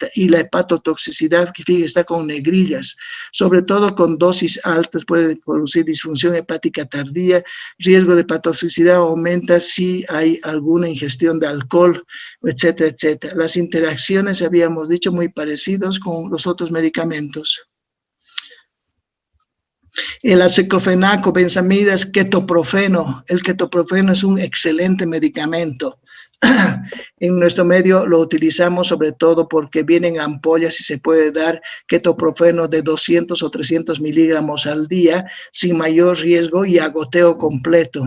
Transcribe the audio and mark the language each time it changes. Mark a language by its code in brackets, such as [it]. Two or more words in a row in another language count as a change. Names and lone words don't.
[es] Y la hepatotoxicidad, que fíjense, está con negrillas. Sobre todo con dosis altas puede producir disfunción hepática tardía. Riesgo de hepatotoxicidad aumenta si hay alguna ingestión de alcohol, etcétera, etcétera. Las interacciones, habíamos dicho, muy parecidos con los otros medicamentos. El aceclofenaco, benzamidas, ketoprofeno. El ketoprofeno es un excelente medicamento. En nuestro medio lo utilizamos sobre todo porque vienen ampollas y se puede dar ketoprofeno de 200 o 300 miligramos al día sin mayor riesgo y a goteo completo.